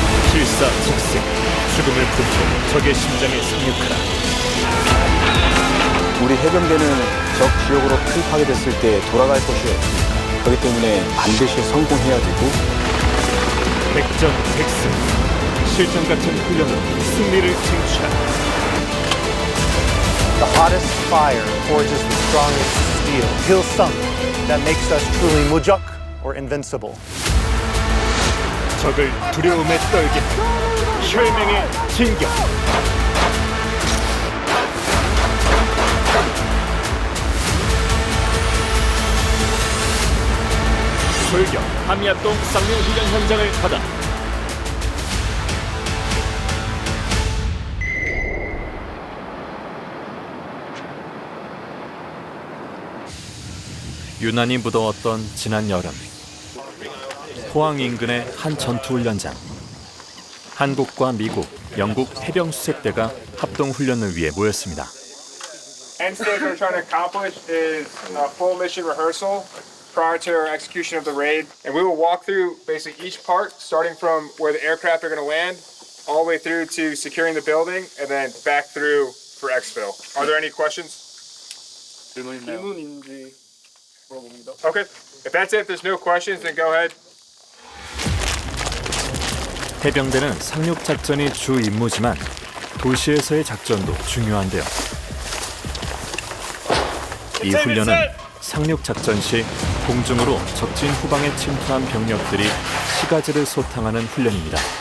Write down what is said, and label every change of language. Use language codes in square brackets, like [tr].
[ko] 필사직생, 죽음을 품고 적의 심장에 상륙하라. 우리 해병대는 적 지역으로 투입하게 됐을 때 돌아갈 곳이 없으니까 그렇기 때문에 반드시 성공해야 되고 백전백승, 실전 같은 훈련으로 승리를 쟁취하라. [en] The hottest fire forges the strongest steel. Hillsung, that makes us truly mujak or invincible. [ko] 적을 두려움에 떨게 혈맹의 진격. 출격 함야동 쌍용 훈련 현장을 받아. 유난히 무더웠던 지난 여름, 포항 인근의 한 전투훈련장. 한국과 미국, 영국 해병수색대가 합동훈련을 위해 모였습니다. [en] End stage we're trying to accomplish is full mission rehearsal prior to our execution of the raid. And we will walk through basically each part, starting from where the aircraft are going to land, all the way through to securing the building, and then back through for exfil. Are there any questions? Okay. If that's it, if there's no questions, then go ahead. [ko] 해병대는 상륙 작전이 주 임무지만 도시에서의 작전도 중요한데요. 이 훈련은 상륙 작전 시 공중으로 적진 후방에 침투한 병력들이 시가지를 소탕하는 훈련입니다.